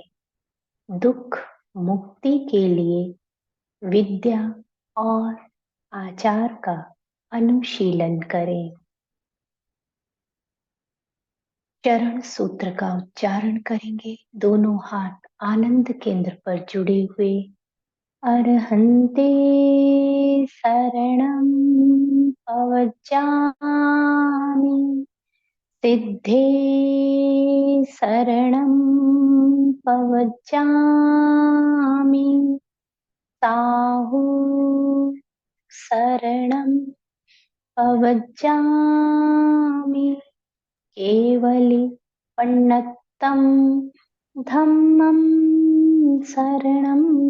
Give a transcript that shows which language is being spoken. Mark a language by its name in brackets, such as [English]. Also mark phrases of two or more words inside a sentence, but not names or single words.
[Hindi] दुख मुक्ति के लिए विद्या और आचार का अनुशीलन करें। चरण सूत्र का उच्चारण करेंगे। दोनों हाथ आनंद केंद्र पर जुड़े हुए। [Prakrit languages] अर्हन्ते शरणं पवज्जामि, सिद्धे शरणं पवज्जामि, साहु शरणं पवज्जामि, केवली पन्नत्तं धम्मं शरणं